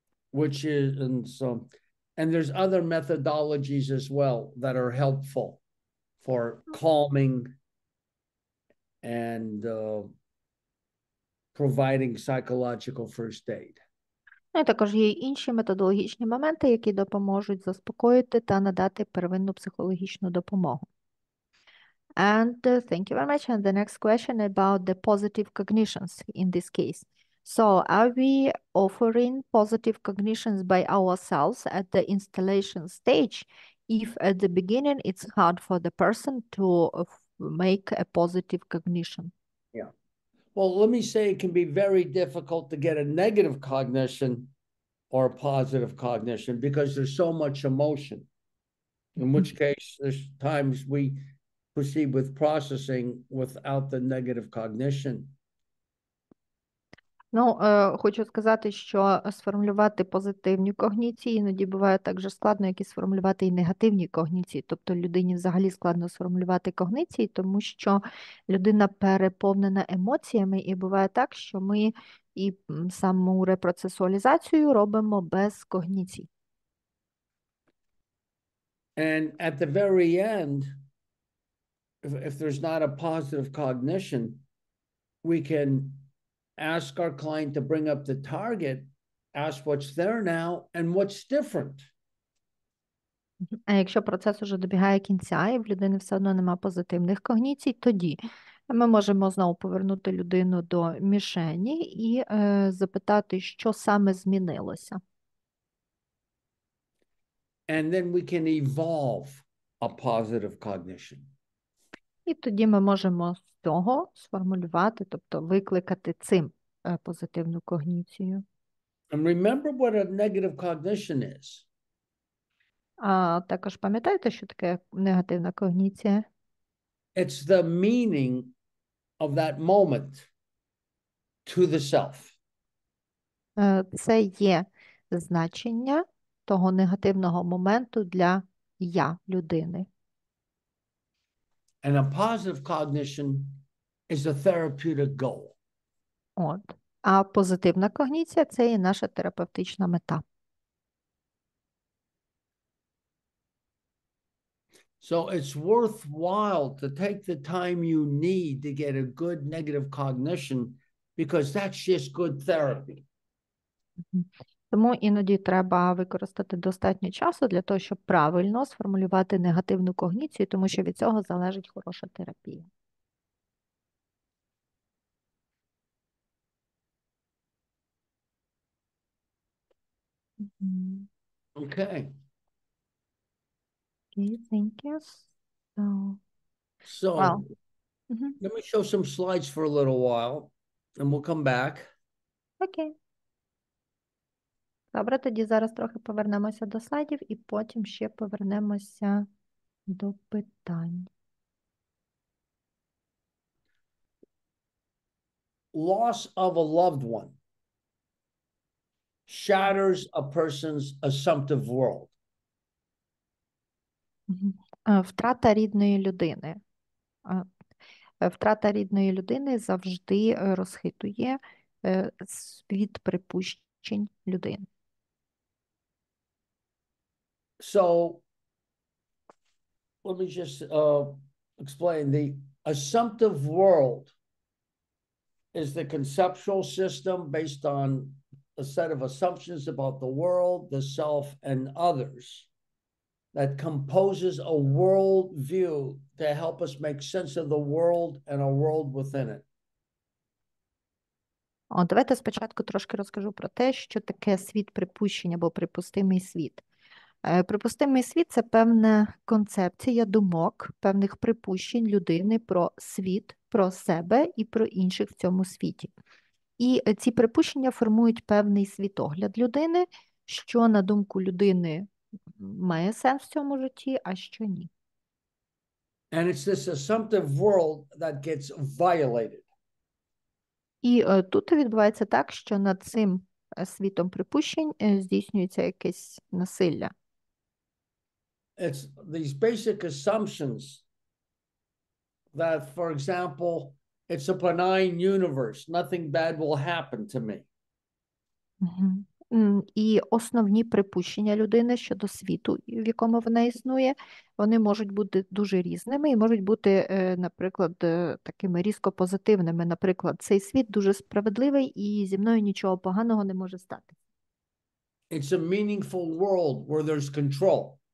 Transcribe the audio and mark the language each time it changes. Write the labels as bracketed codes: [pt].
[en] Which is, and there's other methodologies as well that are helpful for calming and providing psychological first aid. [uk] Ну, і також є інші методологічні моменти, які допоможуть заспокоїти та надати первинну психологічну допомогу. [en] And thank you very much. And the next question about the positive cognitions in this case. So are we offering positive cognitions by ourselves at the installation stage if at the beginning it's hard for the person to make a positive cognition? Yeah. Well, let me say it can be very difficult to get a negative cognition or a positive cognition because there's so much emotion. In which case, there's times we proceed with processing without the negative cognition. [uk] Ну, хочу сказати, що сформулювати позитивні когніції іноді буває так же складно, як і сформулювати і негативні когніції. Тобто людині взагалі складно сформулювати когніції, тому що людина переповнена емоціями, і буває так, що ми і саму репроцесуалізацію робимо без когніцій. [en] And at the very end, if there's not a positive cognition, we can ask our client to bring up the target, ask what's there now and what's different. [uk] А якщо процес уже добігає кінця, і в людини все одно нема позитивних когніцій, тоді ми можемо знову повернути людину до мішені і запитати, що саме змінилося. [en] And then we can evolve a positive cognition. [uk] І тоді ми можемо з цього сформулювати, тобто викликати цим позитивну когніцію. [en] And remember what a negative cognition is. [uk] А також пам'ятаєте, що таке негативна когніція? [en] It's the meaning of that moment to the self. [uk] Це є значення того негативного моменту для я людини. [en] And a positive cognition is a therapeutic goal. [uk] От. А позитивна когніція – це і наша терапевтична мета. [en] So it's worthwhile to take the time you need to get a good negative cognition because that's just good therapy. [uk] Тому іноді треба використати достатньо часу для того, щоб правильно сформулювати негативну когніцію, тому що від цього залежить хороша терапія. [en] Okay. Okay, thank you. So Wow. let me show some slides for a little while and we'll come back. [uk] Окей. Добре, тоді зараз трохи повернемося до слайдів і потім ще повернемося до питань. [en] Loss of a loved one shatters a person's assumptive world. [uk] Втрата рідної людини. Втрата рідної людини завжди розхитує світ припущень людини. [en] So let me just explain. The assumptive world is the conceptual system based on a set of assumptions about the world, the self, and others that composes a world view to help us make sense of the world and a world within it. [uk] Давайте спочатку трошки розкажу про те, що таке світ припущень або припустимий світ. Припустимий світ – це певна концепція думок, певних припущень людини про світ, про себе і про інших в цьому світі. І ці припущення формують певний світогляд людини, що, на думку людини, має сенс в цьому житті, а що ні. [en] And it's this assumptive world that gets violated. [uk] І тут відбувається так, що над цим світом припущень здійснюється якесь насилля. [en] It's these basic assumptions that, for example, it's a benign universe. Nothing bad will happen to me. [uk] І основні припущення людини щодо світу, в якому вона існує, вони можуть бути дуже різними і можуть бути, наприклад, такими різко позитивними. Наприклад, цей світ дуже справедливий і зі мною нічого поганого не може стати. [en] It's a meaningful world where there's control.